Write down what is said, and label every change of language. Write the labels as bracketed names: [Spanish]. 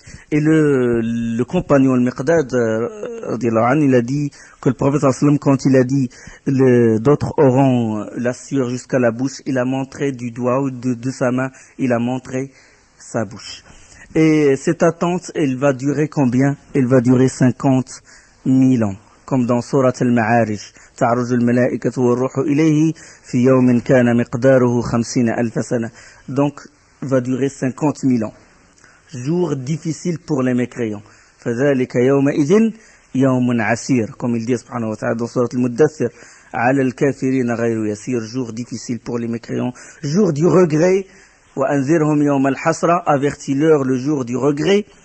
[French] Et le compagnon, le Miqdad, il a dit que le prophète sallallahu alayhi wa sallam, quand il a dit d'autres auront la sueur jusqu'à la bouche, il a montré du doigt ou de sa main, il a montré sa bouche. Et cette attente, elle va durer combien? Elle va durer 50 000 ans. comme dans Surat al-Ma'arij. [Arabic] تعرج الملائكة والروح إليه في يوم كان مقداره 50,000 سنة. [French] Donc, va durer 50 000 ans. Jour difficile pour les mécréants. [Arabic] فذلك يومئذ يوم عسير, [French] comme il dit subhanahu wa ta'ala dans Surat al-Muddathir. [Arabic] على الكافرين غير يسير, [French] jour difficile pour les mécréants, jour du regret. [Arabic] وأنذرهم يوم الحسرة, [French] avertis-leur le jour du regret.